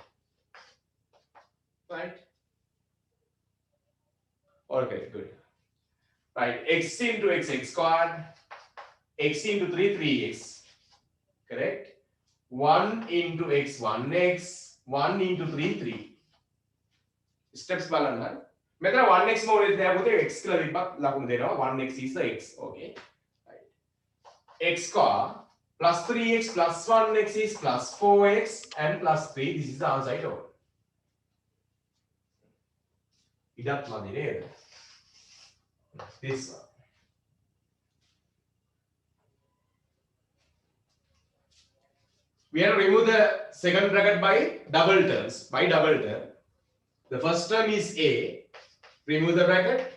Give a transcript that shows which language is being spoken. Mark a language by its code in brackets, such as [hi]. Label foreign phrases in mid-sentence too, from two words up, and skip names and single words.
[en] Right? Okay, good. Right, x into x, x squared, x into 3, 3x. Correct? 1 into x, 1x, 1 into 3, 3. [si] Steps බලන්න. මෙතන [en] 1x more is there [si] පුතේ x කියලා විපක් ලකුණු දෙනවා. [en] 1x is the x. Okay. Right. X square plus 3x plus 1x is plus 4x and plus 3. This is the answer I told. [si] ඉඩක් මදි නේද? [en] This one. We have to remove the second bracket by double terms. By double term, the first term is a, remove the bracket.